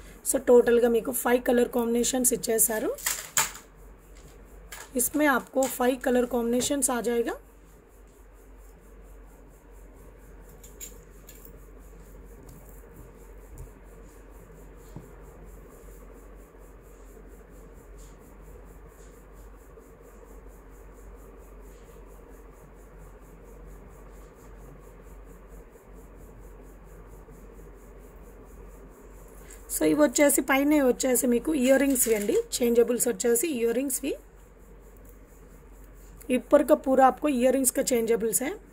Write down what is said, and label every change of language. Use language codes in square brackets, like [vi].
[te] So టోటల్గా మీకు 5 colour combinations ఇచ్చేసారు. [hi] इसमें आपको 5 कलर कॉम्बिनेशंस आ जाएगा. [te] సో ఇవి వచ్చేసి పైన వచ్చేసి మీకు ఇయర్ రింగ్స్ అండి. చేంజబుల్స్ వచ్చేసి ఇయర్ రింగ్స్ వి. [hi] ऊपर का पूरा आपको इयररिंग्स का चेंजेबल्स है.